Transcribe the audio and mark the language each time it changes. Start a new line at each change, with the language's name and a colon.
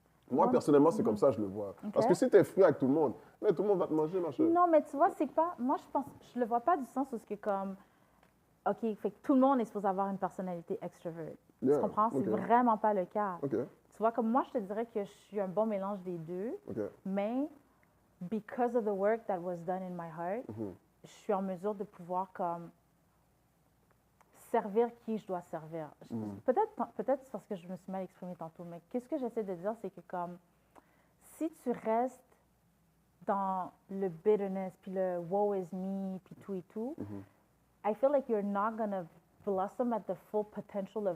French: Moi, personnellement, c'est comme ça que je le vois. Ok. Parce que si tu es fruit avec tout le monde, mais tout le monde va te manger, ma chère. Non, mais tu vois, c'est pas. Moi, je le vois pas du sens où c'est comme. OK, fait que tout le monde est supposé avoir une personnalité extroverte.
English: Yeah,
French: Tu comprends? C'est ok. vraiment pas le cas. OK, Tu vois, comme moi, je te dirais que je suis un bon mélange des deux, OK. mais
English: because of the work that was done in my heart, Mhm.
French: je suis en mesure de pouvoir comme servir qui je dois servir. Peut-être c'est parce que je me suis mal exprimée tantôt, mais qu'est-ce que j'essaie de dire, c'est que comme si tu restes dans le bitterness, puis le
English: woe is me,
French: puis tout et tout,
English: I feel like you're not gonna blossom at the full potential of